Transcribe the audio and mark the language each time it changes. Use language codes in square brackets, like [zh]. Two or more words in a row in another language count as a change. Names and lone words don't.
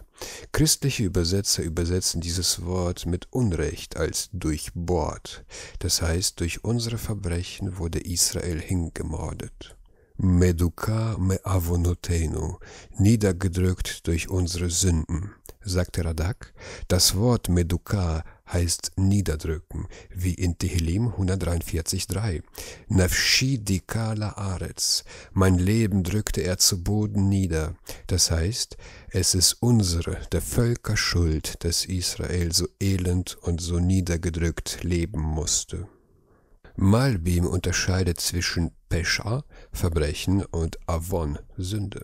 [de] Christliche Übersetzer übersetzen dieses Wort mit Unrecht als durchbohrt, das heißt, durch unsere Verbrechen wurde Israel hingemordet. [he] מדכא מעונתינו, [de] niedergedrückt durch unsere Sünden, sagte Radak. Das Wort Meduka heißt niederdrücken, wie in Tehillim 143,3. [he] נפשי דכא לארץ, [de] mein Leben drückte er zu Boden nieder. Das heißt, es ist unsere, der Völker Schuld, dass Israel so elend und so niedergedrückt leben musste. Malbim unterscheidet zwischen Pesha, Verbrechen, und Avon, Sünde.